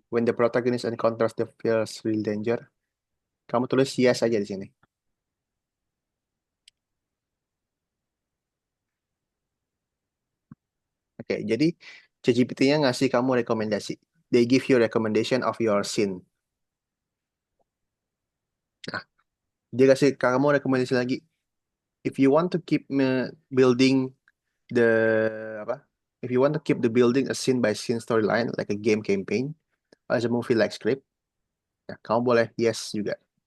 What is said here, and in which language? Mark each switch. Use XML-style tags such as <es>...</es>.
<en>When the protagonist encounters the feels real danger.</en> <id>Kamu tulis yes aja di sini. Oke, jadi ChatGPT-nya ngasih kamu rekomendasi.</id> <en>They give you recommendation of your scene.</en> <id>Nah, dia kasih kamu rekomendasi lagi.</id> <en>If you want to keep building the if you want to keep the building a scene by scene storyline like a game campaign as a movie like script, ya,</en> <id>kamu boleh yes juga.</id>